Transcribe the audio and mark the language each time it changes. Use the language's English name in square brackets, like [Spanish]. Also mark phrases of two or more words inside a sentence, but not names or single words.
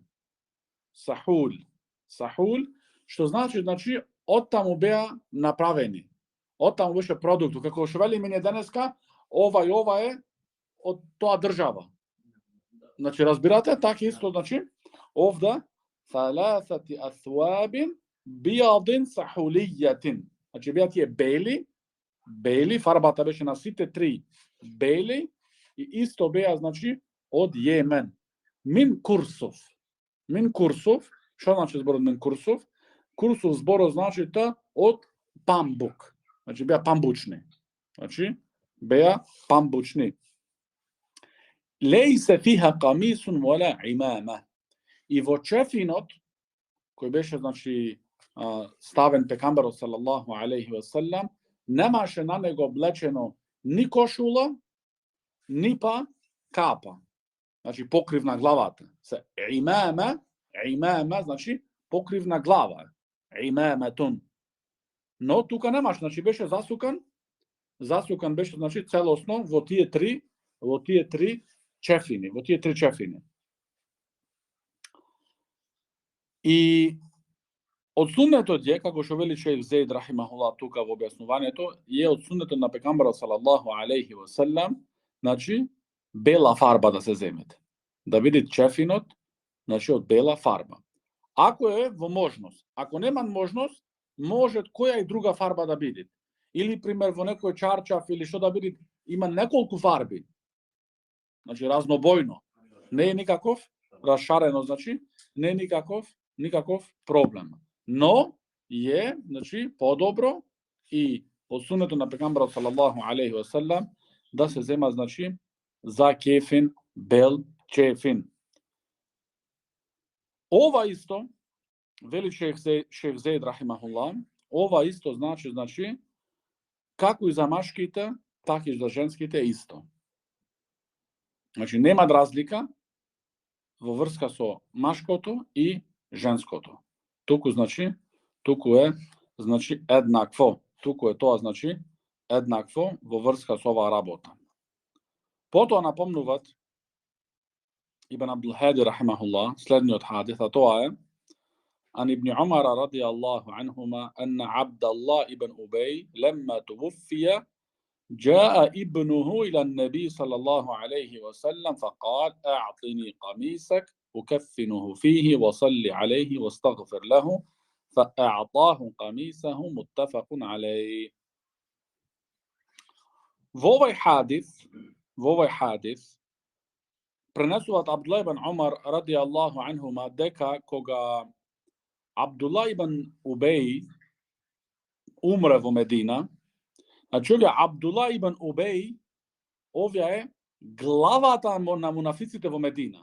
[Macedonian] Сахул. Сахул, што значи, од таму беа направени. Од таму беше продукту. Како што вели мене денеска, ова и ова е од тоа држава. Значи, разбирате, така исто, значи, овда, 3 [Arabic] أثواب بيض سحولية. [Macedonian] Значи, беа тие бели, фарбата беше на сите три бели, и исто беа, значи, од Јемен. [Arabic] من كرسف. من كرسف, [Macedonian] што значи зборот [Arabic] من كرسف? [Macedonian] Курсов зборот значи од памбук. Значи, беа памбучни. Значи, беа памбучни. [Arabic] ليس فيها قميص ولا عمامة. [Macedonian] И во чефинот, кој беше, значи, ставен пекамберот [Arabic] صلى الله عليه وسلم, [Macedonian] немаше на него облечено ни кошула, ни па капа. Значи, покрив на главата. Се имама, значи, покрив на глава. Имаматун. Но тука немаш, значи беше засукан беше, значи, целосно во тие три чефини, И од суннетот е, како што вели шејх Зейд рахимахуллах тука во објаснувањето, е од суннетот на пекамберот [Arabic] صلى الله عليه وسلم, [Macedonian] значи бела фарба да се земете. Да видите чефинот, значи од бела фарба. Ако е во можност, ако нема можност, може која и друга фарба да биде. Или пример во некој чарчаф или што да биде, има неколку фарби. Значи разнобојно. Не е никаков расшарено, значи не е никаков проблем. Но е, значи, подобро и од суннето на пекамберот [Arabic] صلى الله عليه وسلم [Macedonian] да се зема, значи, за кефин, бел чефин. Ова исто, вели шејх Зейд рахимахуллах, ова исто значи, како и за машките, така и за женските исто. Значи нема разлика во врска со машкото и женското. Туку е еднакво. Туку е тоа значи еднакво во врска со оваа работа. Потоа напомнуват Ибн Абдул Хади рахимахуллах следниот хадис, а тоа е [Arabic] عن ابن عمر رضي الله عنهما أن عبد الله ابن أبي لما توفي جاء ابنه إلى النبي صلى الله عليه وسلم فقال أعطني قميصك أكفنه فيه وصل عليه واستغفر له فأعطاه قميصه متفق عليه. [Macedonian] Во овој хадис пренесуваат Абдулlah ибн Умар [Arabic] رضي الله عنهما [Macedonian] дека кога Абдулlah ибн Убеј умре во Медина, значи овие Абдулlah ибн Убеј, овие е главата на мунафиците во Медина.